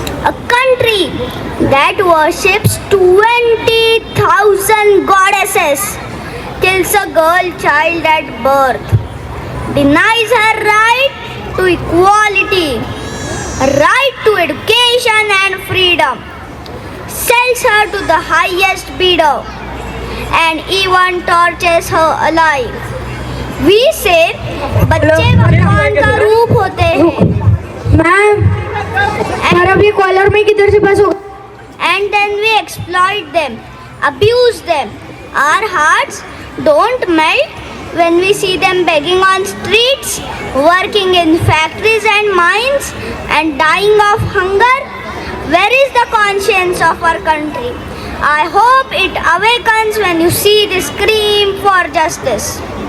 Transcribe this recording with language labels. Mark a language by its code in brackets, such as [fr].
[en] A country that worships 20,000 goddesses kills a girl child at birth, denies her right to equality, right to education and freedom, sells her to the highest bidder, and even tortures her alive. We say [hi] बच्चे भगवान का रूप होते हैं. Ma'am, हमारा भी collar में किधर से पास होगा? [en] And then we exploit them, abuse them. Our hearts don't melt when we see them begging on streets, working in factories and mines, and dying of hunger. Where is the conscience of our country? I hope it awakens when you see this scream for justice.